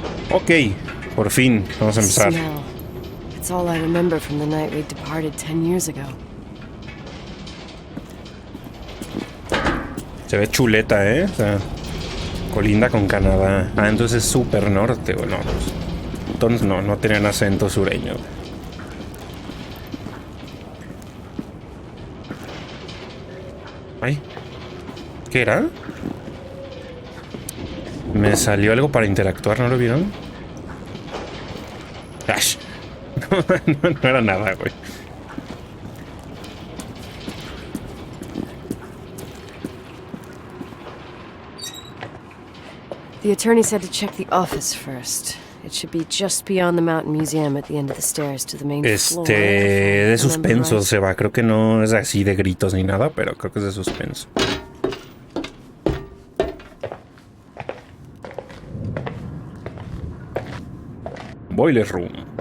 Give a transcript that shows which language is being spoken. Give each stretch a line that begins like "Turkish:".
Spanish: Ok, por fin, vamos a empezar.
English: Smell. It's all I remember from the night we departed 10 years ago.
Spanish: Se ve chuleta, ¿eh? O sea, colinda con Canadá. Ah, entonces es súper norte, ¿o no? Entonces no tenían acento sureño. Ay, ¿qué era? Me salió algo para interactuar, ¿no lo vieron? ¡Ash! No era nada, güey.
English: The attorney said to check the office first. It should be just beyond the Mountain Museum at the end of the stairs to the main floor.
Spanish: De suspenso se va. Creo que no es así de gritos ni nada, pero creo que es de suspenso.
English: Boiler Room.